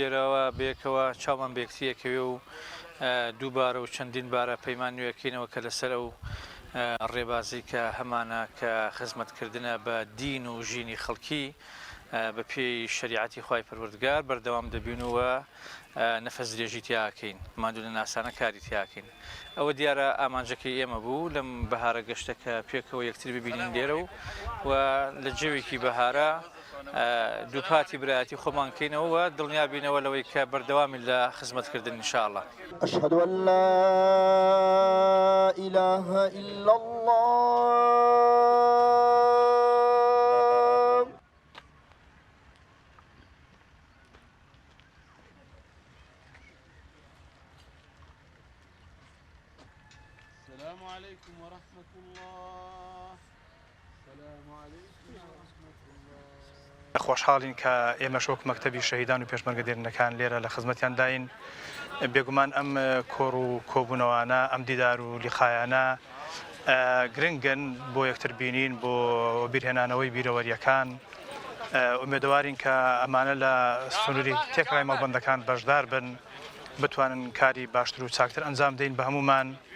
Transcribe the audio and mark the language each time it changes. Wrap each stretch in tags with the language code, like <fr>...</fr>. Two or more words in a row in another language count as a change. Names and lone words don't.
<ckb>لێرەوە بەیەکەوە چاومان بێکتیەکەوێ و دووبارە و چەندین بارە پەیمان نوێەکەینەوە کە لەسەر ئەو ڕێبازی کە هەمانە کە خزمەتکردنە بە دین و ژینی خەڵکی بە پێی شریعەتی خوای پەروەردگار بەردەوام دەبینەوە نەفەس درێژی تیاکەین مادوو لە ناسانە کاری تیاکەین. ئەوە دیارە ئامانجەکەی ئێمە بوو لەم بەهارە گەشتەکە پێکەوە یەکتر ببینین لێرە و لە جێوێکی بەهارە دووپاتی برایەتی خۆمان کەینەوە و دڵنیابینەوە لەوەی کە بەردەوامی لە خزمەتکردن ئینشاءالله.</ckb> <ar>أشهد أن لا إله إلا الله. السلام عليكم ورحمة الله. السلام عليكم ورحمة الله.</ar> <ckb>خۆشحاڵین کە ئێمە شۆک مەکتەبی شەهیدان و پێشمەرگە دێرینەکان لێرە لە خزمەتیان داین. بێگومان ئەم کۆڕ و کۆبوونەوانە ئەم دیدار و لیخایانە گرنگن بۆ یەکتر بینین بۆ بیرهێنانەوەی بیرەوەریەکان. ئومێدەوارین کە ئەمانە لە سنووری تێکڕای مەڵبەندەکان بەشدار بن بتوانن کاری باشتر و چاکتر ئەنجام دەین بە هەمومان.</ckb>